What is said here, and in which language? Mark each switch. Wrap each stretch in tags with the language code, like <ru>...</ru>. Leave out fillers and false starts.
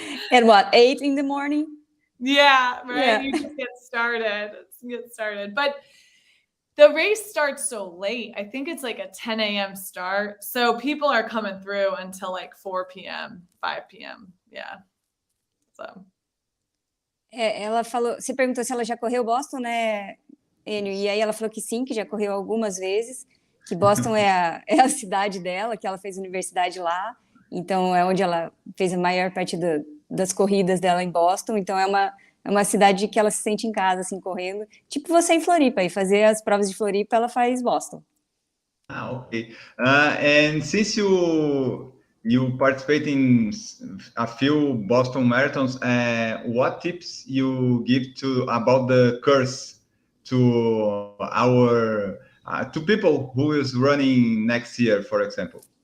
<en>At what, 8 in the morning? Yeah, right. Yeah. You just get started. But the race starts so late. I think it's like a 10 a.m. start. So people are coming through until like 4 p.m., 5 p.m. Yeah. So.</en> <pt>Ela falou, você perguntou se ela já correu Boston, né, Enio? E aí ela falou que sim, que já correu algumas vezes, que Boston é a cidade dela, que ela fez universidade lá. Então é onde ela fez a maior parte das corridas dela em Boston. Então é É uma cidade que ela se sente em casa, assim, correndo. Tipo você em Floripa, e fazer as provas de Floripa, ela faz Boston.</pt> <en>Okay. And since you participate in a few Boston marathons, what tips you give to about the course to our to people who is running next year, for example?</en>